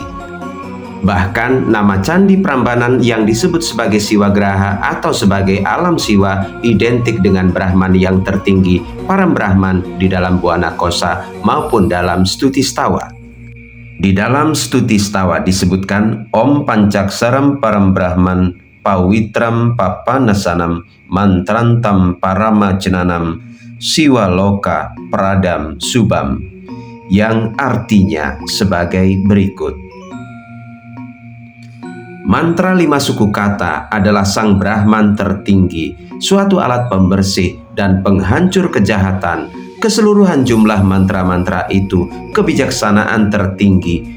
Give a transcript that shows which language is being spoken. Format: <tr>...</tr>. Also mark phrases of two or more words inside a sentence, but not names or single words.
<id>Bahkan nama Candi Prambanan yang disebut sebagai Siwagraha atau sebagai alam Siwa identik dengan Brahman yang tertinggi,</id> <sa>Param Brahman</sa> <id>di dalam Buana Kosa maupun dalam Stuti Stawa. Di dalam Stuti Stawa disebutkan</id> <sa>Om Pancaksaram Param Brahman Pawitram Papanasanam Mantrantam Paramajenanam Siwa Loka Pradam Subam,</sa> <id>yang artinya sebagai berikut. Mantra 5 suku kata adalah Sang Brahman tertinggi, suatu alat pembersih dan penghancur kejahatan. Keseluruhan jumlah mantra-mantra itu kebijaksanaan tertinggi.</id>